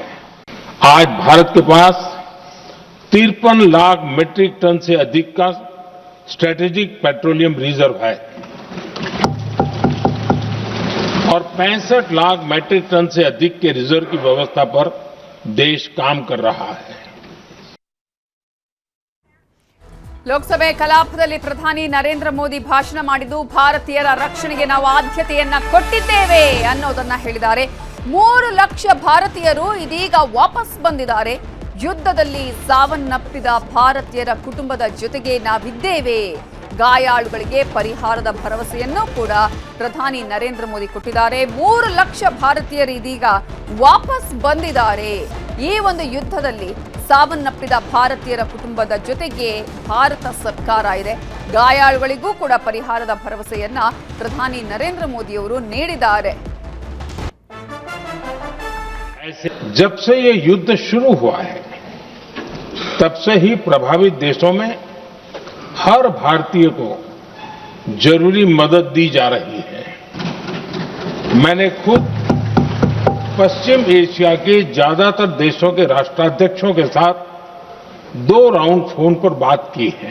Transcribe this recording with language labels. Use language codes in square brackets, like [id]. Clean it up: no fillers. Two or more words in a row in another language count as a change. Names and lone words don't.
[hi] आज भारत के पास 53 लाख [en] metric ton [hi] से अधिक का [en] strategic petroleum reserve [hi] है और 65 लाख [en] metric ton [hi] से अधिक के रिजर्व की व्यवस्था पर देश काम कर रहा है. [kn] ಲೋಕಸಭೆ ಕಲಾಪದಲ್ಲಿ ಪ್ರಧಾನಿ ನರೇಂದ್ರ ಮೋದಿ ಭಾಷಣ ಮಾಡಿದ್ದು ಭಾರತೀಯರ ರಕ್ಷಣೆಗೆ ನಾವು ಆದ್ಯತೆಯನ್ನ ಕೊಟ್ಟಿದ್ದೇವೆ ಅನ್ನೋದನ್ನ ಹೇಳಿದ್ದಾರೆ. 3 ಲಕ್ಷ ಭಾರತೀಯರು ಇದೀಗ ವಾಪಸ್ ಬಂದಿದ್ದಾರೆ. ಯುದ್ಧದಲ್ಲಿ ಸಾವನ್ನಪ್ಪಿದ ಭಾರತೀಯರ ಕುಟುಂಬದ ಜೊತೆಗೆ ನಾವಿದ್ದೇವೆ. ಗಾಯಾಳುಗಳಿಗೆ ಪರಿಹಾರದ ಭರವಸೆಯನ್ನು ಕೂಡ ಪ್ರಧಾನಿ ನರೇಂದ್ರ ಮೋದಿ ಕೊಟ್ಟಿದ್ದಾರೆ. 3 ಲಕ್ಷ ಭಾರತೀಯರು ಇದೀಗ ವಾಪಸ್ ಬಂದಿದ್ದಾರೆ. ಈ ಒಂದು ಯುದ್ಧದಲ್ಲಿ ಸಾವನ್ನಪ್ಪಿದ ಭಾರತೀಯರ ಕುಟುಂಬದ ಜೊತೆಗೆ ಭಾರತ ಸರ್ಕಾರ ಇದೆ. ಗಾಯಾಳುಗಳಿಗೂ ಕೂಡ ಪರಿಹಾರದ ಭರವಸೆಯನ್ನ ಪ್ರಧಾನಿ ನರೇಂದ್ರ ಮೋದಿ ಅವರು ನೀಡಿದ್ದಾರೆ. [hi] जब से ये युद्ध शुरू हुआ है तब से ही प्रभावित देशों में हर भारतीय को जरूरी मदद दी जा रही है. मैंने खुद पश्चिम एशिया के ज्यादातर देशों के राष्ट्राध्यक्षों के साथ 2 राउंड फोन पर बात की है.